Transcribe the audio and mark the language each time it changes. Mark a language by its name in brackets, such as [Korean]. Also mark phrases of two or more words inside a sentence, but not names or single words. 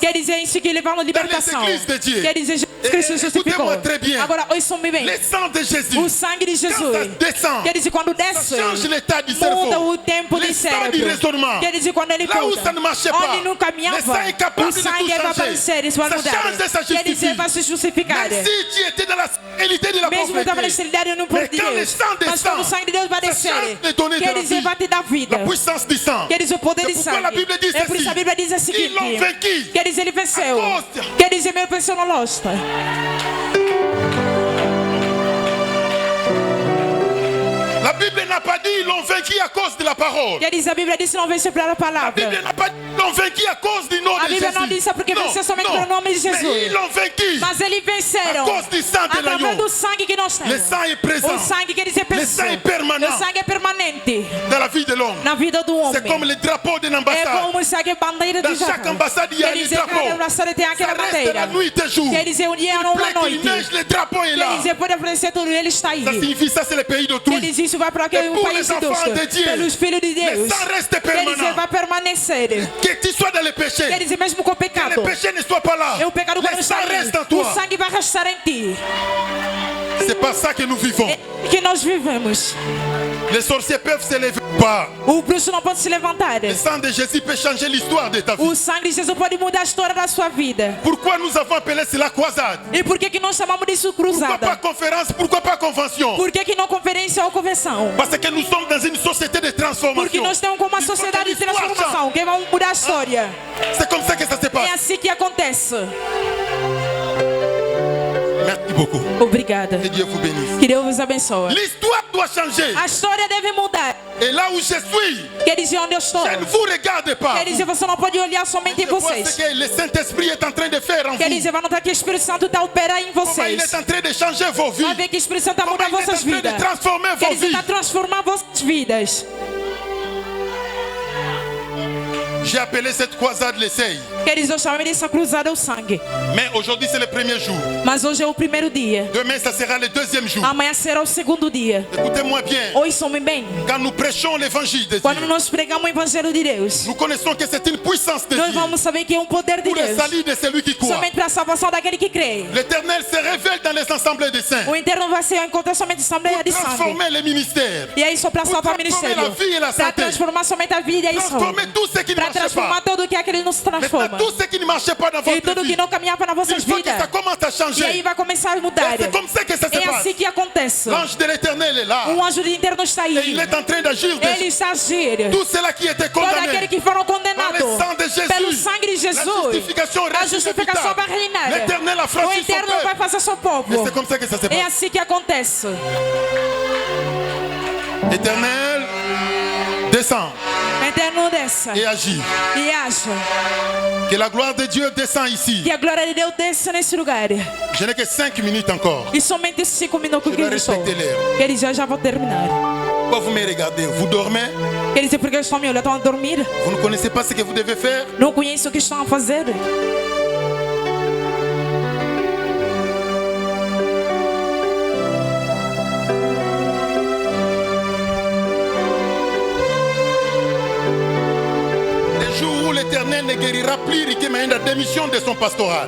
[Portuguese] Quer dizer, isso que levamos libertação. [French] églises de Dieu. [Portuguese] Quer dizer, Jesus Cristo justificou. [French] Écoutez-moi très bien. [Portuguese] Agora, ouçam-me bem. [French] Le sang de Jésus, [Portuguese] O sangue de [French] quand ça [Portuguese] Jesus, [French] descend, [Portuguese] quer dizer, quando [French] ça [Portuguese] desce, [French] change l'état du [Portuguese] muda [French] cerveau. [Portuguese] o tempo do [French] L'état du [Portuguese] cérebro. [French] raisonnement. [Portuguese] Quer dizer, quando ele [French] Là où [Portuguese] conta, [French] ça ne marchait pas, [Portuguese] onde não [French] le [Portuguese] caminhava, [French] sang est capable [Portuguese] o [French] de [Portuguese] sangue [French] tout [Portuguese] vai [French] changer. [Portuguese] aparecer, isso vai [French] Ça [Portuguese] mudar. [French] change et ça [Portuguese] Quer dizer, [French] justifie. [Portuguese] vai se justificar. [French] Même si tu étais dans la réalité de la [Portuguese] Mesmo que estava na [French] pauvreté, [Portuguese] esterilidade no [French] mais [Portuguese] povo de [French] quand le [Portuguese] Deus. [French] sang [Portuguese] Mas quando o [French] descend, [Portuguese] sangue de Deus vai [French] ça [Portuguese] descer, [French] change les données de [Portuguese] quer [French] la [Portuguese] dizer, [French] vie. [Portuguese] vai te dar vida. [French] La puissance du sang. [Portuguese] Quer dizer, o poder de [French] C'est pourquoi la [Portuguese] sangue. [French] Bible dit [Portuguese] É por isso [French] ceci. [Portuguese] a Bíblia diz o [French] Ils [Portuguese] seguinte. [French] l'ont vaincu. [Portuguese] Quer dizer, ele venceu. [French] À cause. [Portuguese] Quer dizer, ele venceu no Lost. [French] La Bible n'a pas dit ils l'ont vaincu à cause de la parole. [Portuguese] Quer dizer, a Bíblia disse não venceu pela [French] La [Portuguese] palavra. [French] Bible n'a pas dit ils l'ont vaincu à cause du nom [Portuguese] A [French] de [Portuguese] Bíblia não [French] Jésus. [Portuguese] disse porque venceu somente pelo nome de [French] Mais [Portuguese] Jesus. [French] ils l'ont vaincu. [Portuguese] Mas eles venceram [French] À cause du sang de [Portuguese] através [French] l'agneau. [Portuguese] do sangue que nós [French] Le [Portuguese] temos. [French] sang est présent [Portuguese] O sangue quer dizer [French] Le sang est permanent. [Portuguese] O sangue é permanente [French] dans la vie de l'homme. [Portuguese] na vida do homem. [French] C'est comme le drapeau d'une [Portuguese] É [French] ambassade. [Portuguese] como o sangue é bandeira [French] Dans [Portuguese] de [French] chaque [Portuguese] Israel. [French] ambassade, il y a [Portuguese] Quer [French] un [Portuguese] dizer, cada [French] drapeau. [Portuguese] ambassade tem [French] Ça [Portuguese] aquela [French] reste [Portuguese] bandeira. [French] la nuit et jour. [Portuguese] Quer dizer, um dia ou [French] Il [Portuguese] uma [French] plaît qu'il [Portuguese] noite. [French] neige, le drapeau est [Portuguese] Quer [French] là. [Portuguese] dizer, pode aparecer tudo, ele está aí. [French] Ça signifie ça, c'est le pays [Portuguese] Quer [French] d'autrui. [Portuguese] dizer, isso vai para [French] Et [Portuguese] aquele [French] pour [Portuguese] país [French] les [Portuguese] de [French] enfants [Portuguese] Deus. [French] de Dieu, [Portuguese] Pelos filhos de [French] le [Portuguese] Deus. [French] sang reste [Portuguese] Quer dizer, [French] permanent. [Portuguese] vai permanecer. [French] Que tu sois dans le [Portuguese] Quer [French] péché, [Portuguese] dizer, mesmo com o [French] que le [Portuguese] pecado. [French] péché ne soit pas là. [Portuguese] E o pecado vai [French] Le [Portuguese] estar [French] sang [Portuguese] aí. [French] reste en [Portuguese] O [French] toi. [Portuguese] sangue vai restar em ti. [French] C'est pas ça que nous vivons. [Portuguese] É que nós vivemos. [French] Les sorciers peuvent se lever ou pas. [Portuguese] O bruxo não pode se levantar. [French] Le sang de Jésus peut changer l'histoire de ta vie. [Portuguese] O sangue de Jesus pode mudar a história da sua vida. [French] Pourquoi nous avons appelé cela croisade? [Portuguese] E por que nós chamamos disso [French] Pourquoi pas [Portuguese] cruzada? [French] conférence? Pourquoi pas convention? [Portuguese] Por que não conferência ou convenção? [French] Parce que nous sommes dans une société de [Portuguese] Porque [French] transformation. [Portuguese] nós temos como uma [French] Il faut que [Portuguese] sociedade de [French] l'histoire change. [Portuguese] transformação. Que vamos mudar a história. [French] C'est comme ça que ça se [Portuguese] É [French] passe. [Portuguese] assim que acontece. [French] Merci beaucoup. [Portuguese] Obrigada. [French] Que Dieu vous bénisse. [Portuguese] Que Deus vos abençoe. [French] L'histoire doit changer. [Portuguese] A história deve mudar. [French] Et là où je suis, [Portuguese] Quer dizer, onde eu estou. [French] je ne vous regarde pas. [Portuguese] Quer dizer, você não pode olhar somente em [French] Je vois ce [Portuguese] vocês. [French] que le Saint-Esprit est en train de faire en [Portuguese] Quer [French] vous. [Portuguese] dizer, vai notar que o Espírito Santo está a operar em [French] Comment il [Portuguese] vocês. [French] est en train de changer vos vies. [Portuguese] Vai ver que o Espírito Santo está a [French] Comment [Portuguese] mudar [French] il est en [Portuguese] vossas [French] train [Portuguese] vidas. [French] de transformer [Portuguese] Quer [French] vos [Portuguese] dizer, [French] vies. [Portuguese] está a transformar vossas vidas. [French] J'ai appelé cette croisade l'essai. [Portuguese] Quer dizer, eu chamei dessa cruzada o sangue. [French] Mais aujourd'hui c'est le premier jour. [Portuguese] Mas hoje é o primeiro dia. [French] Demain ça sera le deuxième jour. [Portuguese] Amanhã será o segundo dia. [French] Écoutez-moi bien. [Portuguese] Ouçam-me bem. [French] Quand nous prêchons l'évangile de [Portuguese] Quando [French] Dieu, [Portuguese] nós pregamos o Evangelho de Deus, [French] nous connaissons que c'est une puissance de [Portuguese] nós [French] Dieu [Portuguese] vamos saber que é um poder de [French] pour le [Portuguese] Deus. [French] salut de celui qui croit. [Portuguese] Somente para para a salvação daquele que crê. [French] L'Éternel se révèle dans les assemblées des saints. [Portuguese] O interno vai ser encontrar somente assembleia de [French] Pour [Portuguese] sangue. [French] transformer les ministères. [Portuguese] E é isso para salvar o [French] transformer [Portuguese] ministério. [French] la vie et la [Portuguese] Para [French] santé. [Portuguese] transformar somente a vida e a saúde. [French] Transformer tout ce qui ne [Portuguese] Para [French] marchait [Portuguese] transformar [French] pas. [Portuguese] tudo que aquele não se transforma. [French] Maintenant, tout ce qui ne marchait pas dans [Portuguese] E [French] votre [Portuguese] tudo [French] vie. [Portuguese] que não caminhava nas [French] Il [Portuguese] vossas [French] faut que [Portuguese] vidas. [French] ça commence à [Portuguese] E aí [French] changer. [Portuguese] vai começar a mudar. [French] Et c'est comme ça que ça se [Portuguese] É [French] passe. [Portuguese] assim que acontece. [French] L'ange de l'Éternel est là. [Portuguese] Anjo de interno está [French] Et [Portuguese] aí. [French] il est en train d'agir. [Portuguese] Ele está a agir. [French] Tous ceux-là qui étaient [Portuguese] Todos aqueles [French] condamnés [Portuguese] que foram [French] par [Portuguese] condenados [French] le sang de Jésus. [Portuguese] pelo sangue de [French] La [Portuguese] Jesus. [French] justification [Portuguese] A [French] reste [Portuguese] justificação vai [French] inévitable. [Portuguese] reinar. [French] L'Éternel a [Portuguese] O [French] franchi son [Portuguese] interno vai [French] peuple. [Portuguese] fazer seu [French] Et [Portuguese] povo. [French] c'est comme ça que ça se [Portuguese] É [French] passe. [Portuguese] assim que acontece. [French] L'Éternel descend [Portuguese] Eterno desça [French] et agit. [Portuguese] e acha [French] Que la gloire de Dieu descend ici. [Portuguese] que a glória de Deus desça nesse lugar. [French] Je n'ai que 5 minutes encore. [Portuguese] E somente 5 minutos [French] Je [Portuguese] que [French] dois [Portuguese] eu estou. [French] respecter l'heure. [Portuguese] Queridos, eu já vou terminar. [French] Pourquoi vous me regardez? Vous dormez? [Portuguese] Queridos, porque estão me olhando, estão a dormir. [French] Vous ne connaissez pas ce que vous devez faire? [Portuguese] Não conhecem o que estão a fazer. [French] Le jour où l'Éternel ne guérira plus Ricky Maïn la démission de son pastoral.